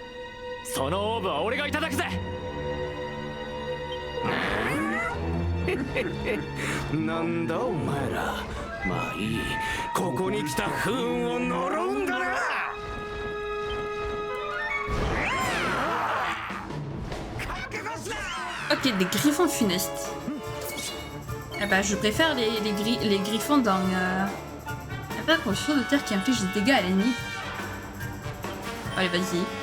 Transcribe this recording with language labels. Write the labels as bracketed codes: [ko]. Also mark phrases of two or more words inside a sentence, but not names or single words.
[ja] そのオーブは俺がいただくぜ。なんだお前ら。まあいい、ここに来た不運を呪うんだな。 [fr] Ok, des griffons funestes. Ah bah, je préfère les griffons dans... Y'a pas grand chose de terre qui inflige des dégâts à l'ennemi. Allez, vas-y.